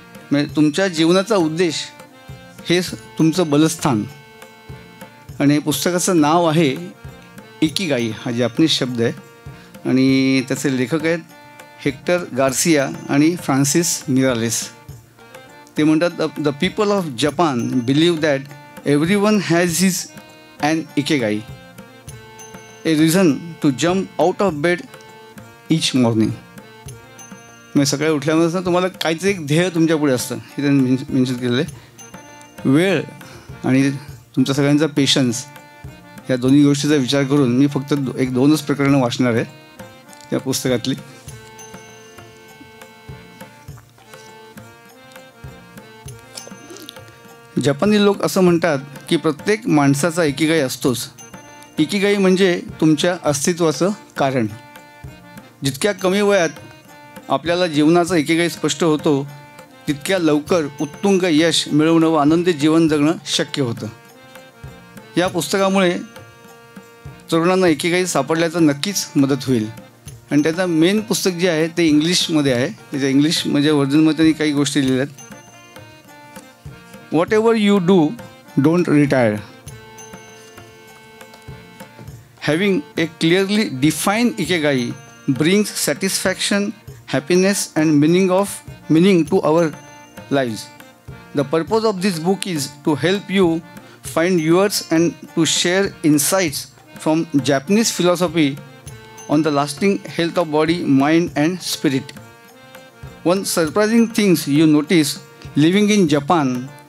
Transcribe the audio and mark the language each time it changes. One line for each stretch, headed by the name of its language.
Marathi: म्हणजे तुमच्या जीवनाचा उद्देश हेच तुमचं बलस्थान. आणि पुस्तकाचं नाव आहे इकिगाई, हा जॅपनीज शब्द आहे. आणि त्याचे लेखक आहेत हेक्टर गार्सिया आणि फ्रान्सिस मिरालेस. ते म्हणतात,
English: The people of Japan believe that everyone has his an ikigai, a reason to jump out of bed each morning.
Marathi: म्हणजे सकाळी उठल्यानंतर तुम्हाला काहीतरी एक ध्येय तुमच्यापुढे असतं हे त्यांनी मेन्शन केलेलं आहे. वेळ आणि तुमच्या सगळ्यांचा पेशन्स या दोन्ही गोष्टीचा विचार करून मी फक्त 1-2च प्रकरणं वाचणार आहे त्या पुस्तकातली. जपानी लोक असं म्हणतात की प्रत्येक माणसाचा इकिगाई असतोच. इकिगाई म्हणजे तुमच्या अस्तित्वाचं कारण. जितक्या कमी वयात आपल्याला जीवनाचा इकिगाई स्पष्ट होतो तितक्या लवकर उत्तुंग यश मिळवणं व आनंदी जीवन जगणं शक्य होतं. या पुस्तकामुळे तरुणांना इकिगाई सापडल्याचं नक्कीच मदत होईल. आणि त्याचं मेन पुस्तक जे आहे ते इंग्लिशमध्ये आहे. त्याच्या इंग्लिश म्हणजे व्हर्जनमध्ये त्यांनी काही गोष्टी लिहिल्या आहेत.
English: Whatever you do, don't retire. Having a clearly defined ikigai brings satisfaction, happiness and meaning to our lives. The purpose of this book is to help you find yours and to share insights from Japanese philosophy on the lasting health of body, mind and spirit. One surprising thing you notice living in Japan